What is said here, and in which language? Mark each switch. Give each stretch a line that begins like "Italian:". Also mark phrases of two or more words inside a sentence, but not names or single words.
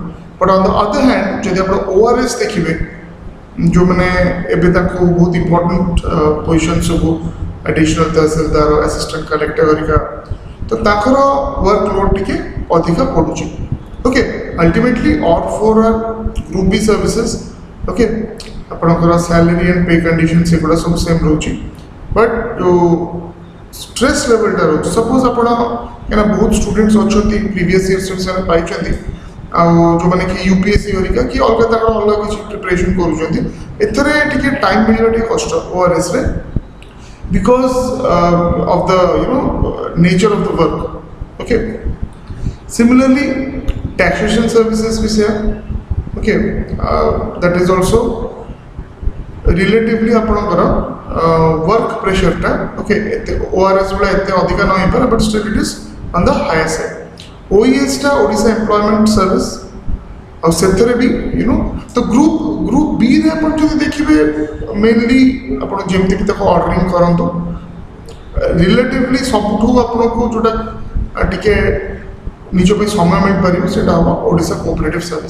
English: but on the other hand
Odia: ଯଦି ଆପଣ ORS ଦେଖିବେ, ଯେଉଁମାନେ ଏବେ ତାଙ୍କୁ ବହୁତ
English: important position
Odia: ସବୁ ଆଡିସନାଲ ତହସିଲଦାର,
English: assistant collector
Odia: ହେରିକା, ତ ତାଙ୍କର
English: work load
Odia: ଟିକେ ଅଧିକା ପଡ଼ୁଛି।
English: Okay, ultimately all 4 are group B services.
Odia: ଓକେ, ଆପଣଙ୍କର
English: salary and pay condition
Odia: ସେଗୁଡ଼ା ସବୁ ସେମ୍ ରହୁଛି, ବଟ୍ ଯେଉଁ ଷ୍ଟ୍ରେସ୍ ଲେଭେଲଟା ରହୁଛି, ସପୋଜ୍ ଆପଣ କାହିଁକିନା ବହୁତ ଷ୍ଟୁଡେଣ୍ଟସ୍ ଅଛନ୍ତି
English: previous years
Odia: ସେମାନେ ପାଇଛନ୍ତି, ଆଉ ଯେଉଁମାନେ କି UPSC ହେରିକା କି ଅଲଗା ତାଙ୍କର ଅଲଗା କିଛି ପ୍ରିପାରେସନ୍ କରୁଛନ୍ତି, ଏଥିରେ ଟିକେ ଟାଇମ୍ ମିଳିବା ଟିକେ କଷ୍ଟ ORSରେ,
English: because of the nature of the work. Okay, similarly taxation services we say, okay, that is also relatively ଆପଣଙ୍କର work pressure ଟା okay
Odia: ORS ଭଳିଆ ଏତେ ଅଧିକା ନ ହେଇପାରେ,
English: but still it is on the higher side.
Odia: OES ଟା ଓଡ଼ିଶା ଏମ୍ପ୍ଲୟମେଣ୍ଟ ସର୍ଭିସ୍, ଆଉ ସେଥିରେ ବି ତ ଗ୍ରୁପ୍ B ରେ ଆପଣ ଯଦି ଦେଖିବେ ମେନଲି ଆପଣ ଯେମିତି ବି ତାକୁ ଅର୍ଡରିଂ କରନ୍ତୁ, ରିଲେଟିଭଲି ସବୁଠୁ ଆପଣଙ୍କୁ ଯେଉଁଟା ଟିକେ ନିଜ ପାଇଁ ସମୟ ମିଳିପାରିବ ସେଇଟା ହେବ ଓଡ଼ିଶା କୋଅପରେଟିଭ ସର୍ଭିସ୍।